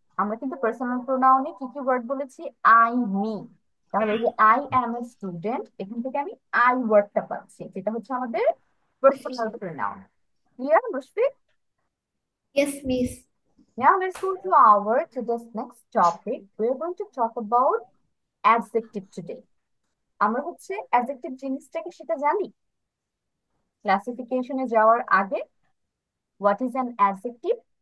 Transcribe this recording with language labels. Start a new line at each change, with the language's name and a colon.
Bangla: আমরা কিন্তু পার্সোনাল প্রোনাউনে কি কি ওয়ার্ড বলেছি? I, me. তাহলে এই যে
English: I am a student,
Bangla: এখান থেকে আমি আই ওয়ার্ডটা পাচ্ছি, যেটা হচ্ছে আমাদের personal pronoun. Clear, Mushfiq?
English: Yes, miss. Now let's go to our today's next topic. We're going to talk about adjective today.
Bangla: আমরা হচ্ছে অ্যাডজেক্টিভ জিনিসটাকে সেটা জানি। ক্লাসিফিকেশনে যাওয়ার আগে,
English: what is an adjective?